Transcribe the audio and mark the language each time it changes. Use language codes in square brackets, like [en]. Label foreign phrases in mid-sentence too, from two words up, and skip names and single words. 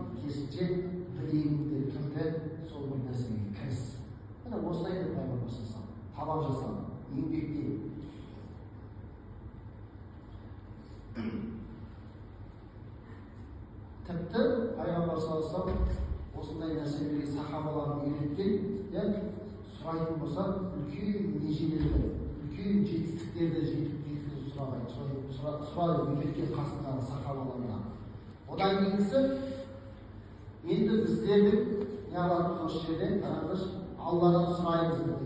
[kk] Керісінше білегіңді түрде сол бір нәрсеге кіріс. Осылай деп пайғамбарымыз талап жасап, еңбектен. Тіпті пайғамбар [ar] صلى الله عليه وسلم [kk] осындай нәрселерге сахабаларын үйреткен, сұрайтын болса, үлкен межелерді, үлкен жетістіктерді жеткізуді сұрайды үйреткен қасындағы сахабаларына. Одан кейінісі, енді біздердің неғыларымыз осы жерде, қараңызшы, Алладан сұраймыз бірдеңе.